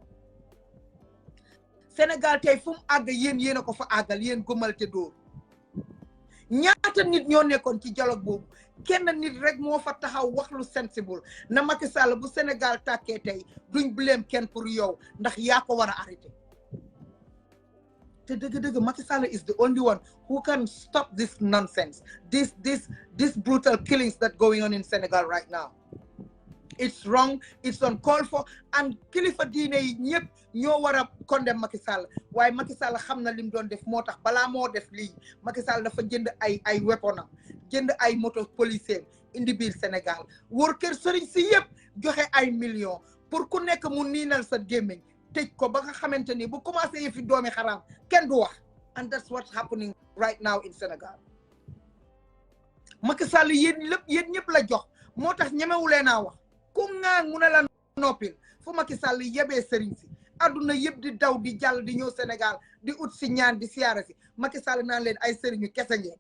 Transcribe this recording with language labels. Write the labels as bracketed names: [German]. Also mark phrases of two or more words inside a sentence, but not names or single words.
[Wolof] Sénégal tey fu mu àgg yéen a ko fa àggal yéen gëmal te dóor ñaata nit ñoo nekkoon ci dialogue boobu kenn nit rek moo fa taxaw wax lu sensible na Macky Sall bu Sénégal tàkkee tey duñ blame kenn pour yow ndax yaa ko war a arrêté te dëgg-dëgg Macky Sall [English] is the only one who can stop this nonsense this brutal killings that going on in Senegal right now. It's wrong, it's uncalled for, and [Wolof] kilifa diine yi ñëpp ñoo war a condamn Macky Sall waaye Macky Sall xam na lim doon def moo tax balaa moo def lii Macky Sall dafa jënd ay weaponam jënd ay moto policier indi biir Sénégal wër kër sëriñ si yëpp joxe ay millions pour ku nekk mu niinal sa gémmiñ tëj ko ba nga xamante ni bu commencé yëfi doomi xaraam kenn du wax [English] and that's what's happening right now [Wolof] in Sénégal. Macky Sall yéen ñëpp la jox moo tax ñemewulee naa wax ku ngaan mu ne la noppil fu Macky Sall yebee sëriñ si adduna yëpp di daw di jàll di ñëw Sénégal di ut si ñaan di siyaara si Macky Sall naan leen ay sëriñu kese